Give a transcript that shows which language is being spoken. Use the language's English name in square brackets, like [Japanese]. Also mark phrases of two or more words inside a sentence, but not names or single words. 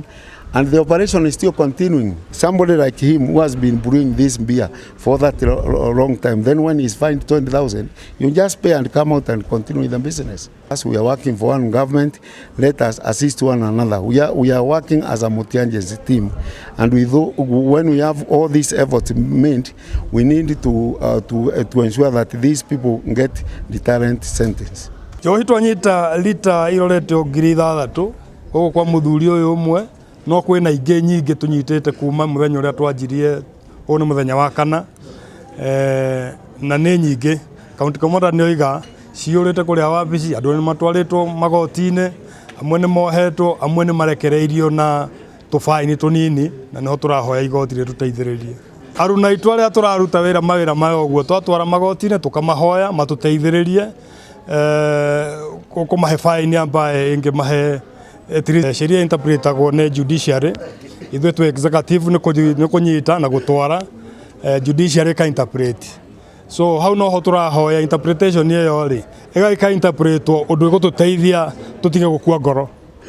[English] And the operation is still continuing. Somebody like him who has been brewing this beer for that long time, then when he's fined 20,000, you just pay and come out and continue the business. As we are working for one government, let us assist one another. We are working as a Mutianje's team, and when we have all these efforts made, we need to ensure that these people get deterrent sentence. [Kikuyu] Njohi twanyita lita irorete ngiri 6 ugu kwa muthuri uyu umwe, no kwina ingĩ nyingĩ tunyitĩte kuma mũthenya ũrĩa twanjirie, ũyũ nĩ mũthenya wa 4, na nĩ nyingĩ. County Commander nĩ oiga ciũrĩte kũrĩa wabici, andũ nĩ matwarĩtwo magoti-inĩ, amwe nĩ mohetwo, amwe nĩ marekereirio na tũbaini tũnini, na nĩho tũrahoya igoti rĩtũteithĩrĩrie. Aruna aitũ arĩa tũraruta mawĩra maya ũguo, twatwara magoti-inĩ tũkamahoya matũteithĩrĩrie kũmahe faini ambaye ingĩmahe sheria interpretagwo nĩ judiciary. Ithuĩ twĩ executive nĩ kũnyita na gũtwara, judiciary ka interpret. So hau noho tũrahoya interpretation ĩyo rĩ ĩgagĩka interpretwo ũndũ ũgũtũteithia tũtige gũkua ngoro.